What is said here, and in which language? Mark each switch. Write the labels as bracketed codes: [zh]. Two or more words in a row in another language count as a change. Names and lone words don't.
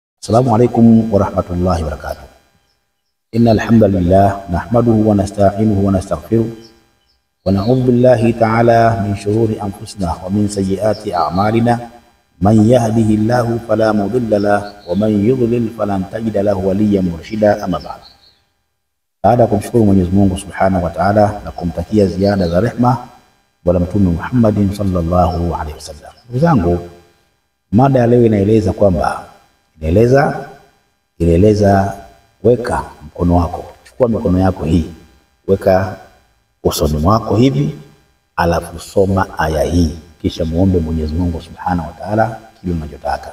[ar] السلام عليكم ورحمة الله وبركاته. إن الحمد لله نحمده ونستعينه ونستغفره ونعوذ بالله تعالى من شرور أنفسنا ومن سيئات أعمالنا. من يهده الله فلا مضل له ومن يضلل فلن تجد له وليا مرشدا. أما بعد, [sw] baada ya kumshukuru Mwenyezi Mungu [ar] سبحانه وتعالى [sw] na kumtakia ziada za rehma bwana Mtume Muhammadin [ar] صلى الله عليه وسلم. [sw] Ndugu zangu, mada ya leo inaeleza kwamba inaeleza weka mkono wako, chukua mikono yako hii, weka usoni mwako hivi, alafu soma aya hii, kisha muombe Mwenyezi Mungu [ar] سبحانه وتعالى [sw] kile unachotaka.